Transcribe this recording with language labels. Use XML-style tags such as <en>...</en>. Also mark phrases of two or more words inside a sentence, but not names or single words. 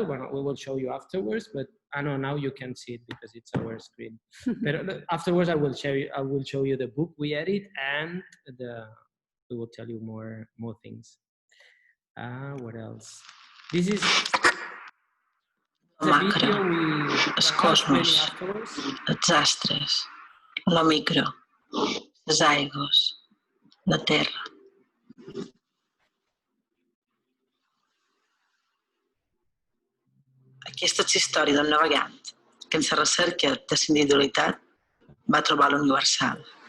<en>We will show you afterwards, but I know now you can see it because it's our screen. But afterwards I will show you the book we edit, and we will tell you more things. What else? This is the video</en> <ca>el cosmos, els astres, la micro, les aigües, la terra. Aquesta és la història d'un navegant que en la recerca de la individualitat va trobar l'universal.</ca>